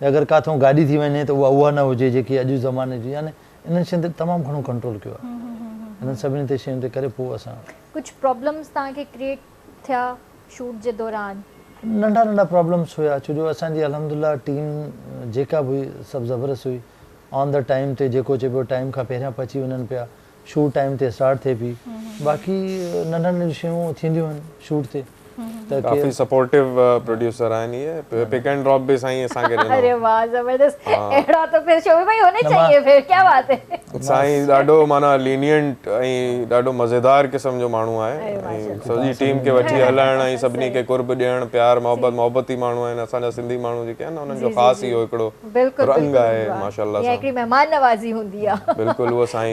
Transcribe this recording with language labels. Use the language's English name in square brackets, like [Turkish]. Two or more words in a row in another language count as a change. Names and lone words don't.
[Sindhi] अगरि काथों गाॾी थी वञे त उहा न हुजे जेकी अॼु ज़माने जी, यानी इन्हनि शयुनि ते तमामु घणो कंट्रोल कयो आहे। इन्हनि सभिनी ते शयुनि ते करे पोइ असां कुझु प्रॉब्लम्स तव्हांखे क्रिएट थिया शूट जे दौरान? नंढा नंढा प्रॉब्लम्स हुया, छो जो असांजी अल्हम्दुलिल्लाह टीम जेका बि सभु ज़बरदस्त हुई, [English] on the time [Sindhi] ते जेको चइबो टाइम खां पहिरियां पहुची वञनि पिया, [English] shoot time [Sindhi] ते स्टार्ट थिए पई, बाक़ी नंढियूं नंढियूं शयूं थींदियूं आहिनि शूट ते। काफ़ी [English] supportive producer [Sindhi] आहिनि ये, [English] pick and drop [Sindhi] भी साईं असांखे ॾिनो। [Urdu] ارے واہ زبردست، اہڑا تو پھر شوبی بھائی ہونے چاہئیں، پھر کیا بات ہے. [Sindhi] साईं ॾाढो माना लीनियंट ऐं ॾाढो मज़ेदार क़िस्म जो माण्हू आहे, ऐं सॼी टीम खे वठी हलाइण ऐं सभिनी खे कुर्ब ॾियणु, प्यार मोहबती माण्हू आहिनि असांजा सिंधी माण्हू जेके आहिनि, उन्हनि जो ख़ासि इहो हिकिड़ो रंग आहे माशाअल्लाह सां। हिकिड़ी महिमान नवाज़ी हूंदी आहे। बिल्कुलु उहो साईं।